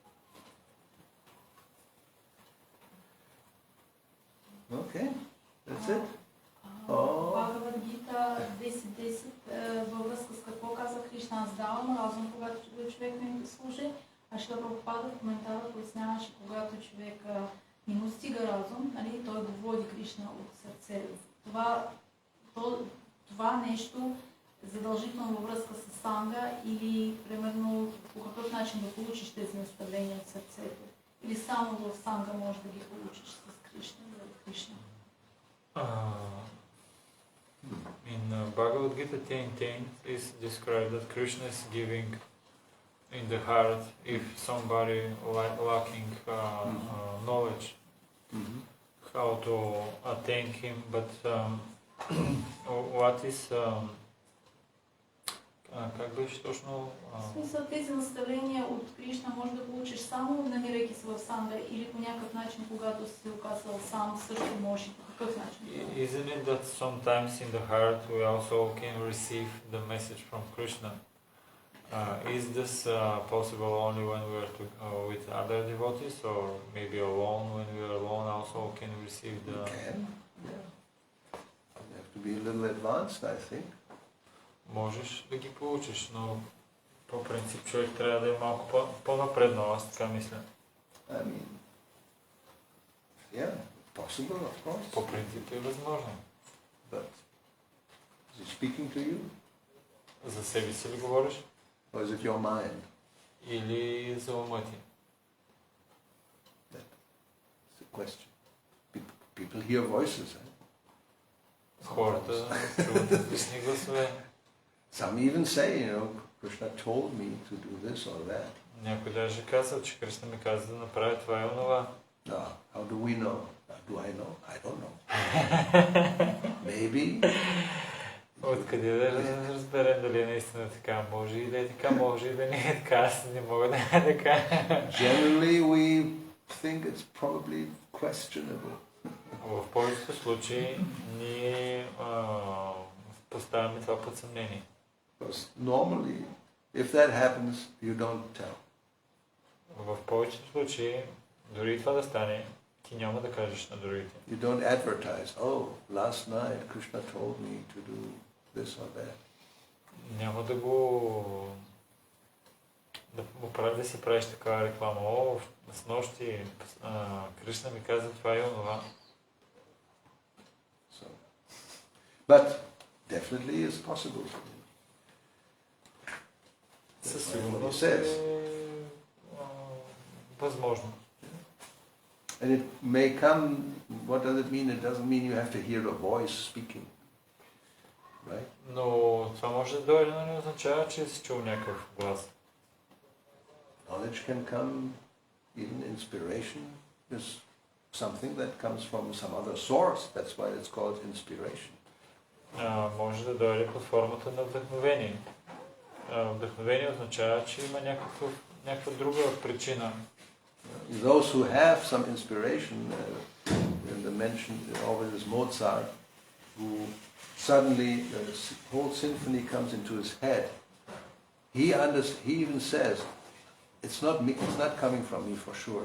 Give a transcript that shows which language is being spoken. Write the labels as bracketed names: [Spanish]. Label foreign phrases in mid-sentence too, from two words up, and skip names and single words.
[English] Okay, that's it. [Bulgarian] Бхагавад Гита 10.10 във връзка с какво каза Кришна: аз давам разум, когато човек ми служи, а Шрила Прабхупада в коментара пояснява, че когато човек не му стига разум, нали, той го води Кришна от сърце. Това нещо задължително във връзка с санга или примерно по какъв начин да получиш тези наставления от сърцето? Или само в санга можеш да ги получиш с Кришна? [English] In Bhagavad Gita 10.10 is described that Krishna is giving in the heart if somebody lacking knowledge how to attain him, but what is [Bulgarian] как беше точно? В смисъл, тези наставления от Кришна може да получиш само намирайки се в санга или по някакъв начин, когато си се оказал сам, също можеш и по какъв начин? [English] Isn't it that sometimes in the heart we also can receive the message from Krishna? Is this possible only when we are with other devotees, or maybe alone? When we are alone, also can receive the. You can, yeah. You have to be a little advanced, I think. [Bulgarian] Можеш да ги получиш, но по принцип човек трябва да е малко по-напреднал, аз така мисля. [English] I mean, yeah, possible, of course. [Bulgarian] По принцип е възможно. [English] But is he speaking to you? [Bulgarian] За себе си ли говориш? [English] Or is it your mind? [Bulgarian] Или за ума ти? [English] That's the question. People hear voices. [Bulgarian] Хората чуват различни гласове. [English] Some even say, Krishna told me to do this or that. [Bulgarian] Някой даже казва, че Кришна ми каза да направя това и онова. [English] No, how do we know? Do I know? I don't know. Maybe. [Bulgarian] Откъде да разберем дали е наистина така? Може и да е така, може и да не е така. Аз не мога да е така. [English] Generally we think it's probably questionable. [Bulgarian] В повечето случаи ние поставяме това под съмнение. [English] Because normally, if that happens, you don't tell. [Bulgarian] В повечето случаи, дори това да стане, ти няма да кажеш на другите. [English] You don't advertise, oh, last night Krishna told me to do this or that. [Bulgarian] Няма да си правиш такава реклама. О, с нощи Кришна ми каза това и онова. [English] So, but definitely it's possible. [Bulgarian] Със сигурност е възможно. [English] And it may come, what does it mean? It doesn't mean you have to hear a voice speaking. Right? [Bulgarian] Но това може да дойде, но не означава, че си чул някакъв глас. [English] Knowledge can come, even inspiration is something that comes from some other source. That's why it's called inspiration. [Bulgarian] Може да дойде под формата на вдъхновение. Вдъхновение означава, че има някаква друга причина. [English] Those who have some inspiration, in the mention always is Mozart, who suddenly the whole symphony comes into his head. He even says, it's not me, it's not coming from me for sure.